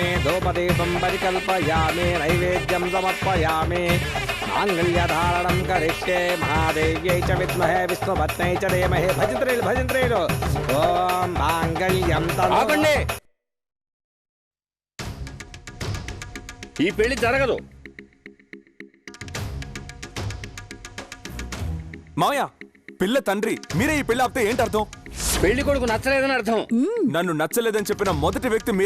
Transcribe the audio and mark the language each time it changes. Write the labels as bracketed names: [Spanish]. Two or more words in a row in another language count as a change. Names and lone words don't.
[Sanskrit] धूपदीपं परिकल्पयामि। नैवेद्यं समर्पयामि। माङ्गल्यधारणं करिष्ये। महादेव्यै च विद्महे विष्णुपत्न्यै च धीमहि। भजन्त्रेलु ॐ माङ्गल्यं [Telugu] ఆపండి. ఈ పెళ్లి జరగదు. మావయ్య, పిల్ల తండ్రి మీరే ఈ పెళ్లి ఆపితే ఏంటి అర్థం? పెళ్లి కొడుకు నచ్చలేదని అర్థం. నన్ను నచ్చలేదని చెప్పిన మొదటి వ్యక్తి మీరే.